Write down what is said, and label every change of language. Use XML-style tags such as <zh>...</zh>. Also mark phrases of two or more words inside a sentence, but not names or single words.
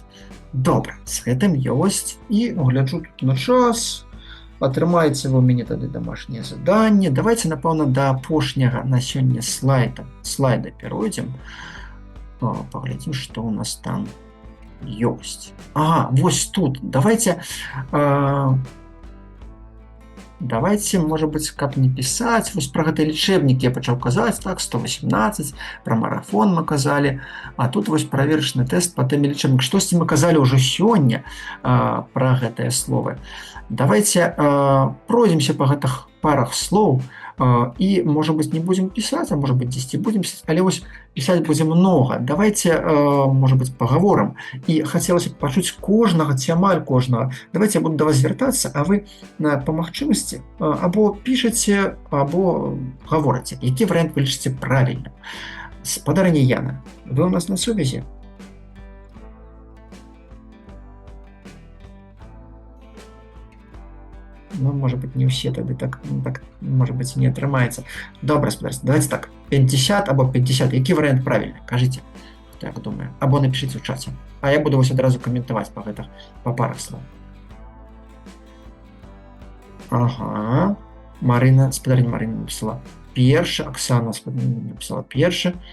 <be>Добра, з гэтым ёсць. І гляджу тут на час. Атрымаеце вы ў мяне тады дамашняе заданне. Давайте, напэўна, да апошняга на сёння слайда перайдзем. Паглядзім, што ў нас там ёсць. Ага, вось тут.</be> <ru>Давайте, может быть,</ru> <be>каб не пісаць, вось пра гэты лічэбнік я пачаў казаць, так, 118, пра марафон мы казалі, а тут вось праверачны тэст па тэме лічэбнік. Штосьці мы казалі ўжо сёння пра гэтыя словы. Давайте пройдземся па гэтых парах слоў і,</be> <ru>может быть,</ru> <be>не будзем пісаць, а</be> <ru>может быть,</ru> <be>дзесьці будзем пісаць, але вось пісаць будзе многа.</be> <ru>Давайте, может быть,</ru> <be>пагаворым. І хацелася б пачуць кожнага ці амаль кожнага. Давайте я буду да вас звяртацца, а вы па магчымасці або пішаце, або гаворыце. Які варыянт вы лічыце правільным? Спадарыня Яна, вы у нас на сувязі? Ну,</be> <ru>может быть, не все</ru> <be>тады так,</be> <ru>может быть,</ru> <be>не атрымаецца. Добра, спадарство, давайте так, 50 або 50. Які варыянт правільны? Кажыце, хто як думае. Або напішыце ў чаце. А я буду вось адразу каментаваць па парах слоў. Ага. Спадарыня Марына напісала першы, Аксана напісала першы.</be>